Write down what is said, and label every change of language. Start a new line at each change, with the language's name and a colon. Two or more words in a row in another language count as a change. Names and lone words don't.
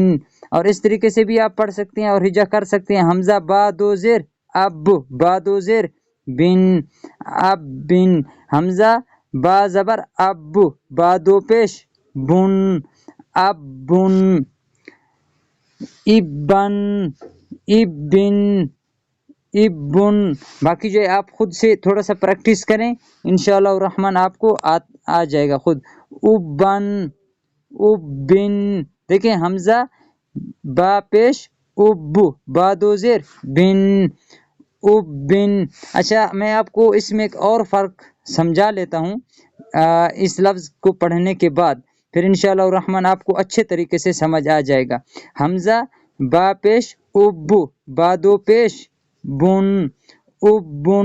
Urdu: اور اس طریقے سے بھی آپ پڑھ سکتے ہیں اور ہجا کر سکتے ہیں، حمزہ با 2 زیر اب، با 2 زیر بن، اب بن، حمزہ با زبر ابو، با 2 پیش بن، اب بن، ابن، ابن، ابن۔ باقی جو ہے آپ خود سے تھوڑا سا پریکٹس کریں،
Arabic: انشاءاللہ الرحمن
Urdu: آپ کو آ جائے گا خود۔ ابن، ابن۔ دیکھیں، حمزہ با پیش ابو، با 2 زیر بن، ابن۔ اچھا، میں آپ کو اس میں ایک اور فرق سمجھا لیتا ہوں۔ اس لفظ کو پڑھنے کے بعد پھر
Arabic: انشاءاللہ الرحمن
Urdu: آپ کو اچھے طریقے سے سمجھ آ جائے گا۔ حمزہ با پیش اب، با دو پیش بن، ابن۔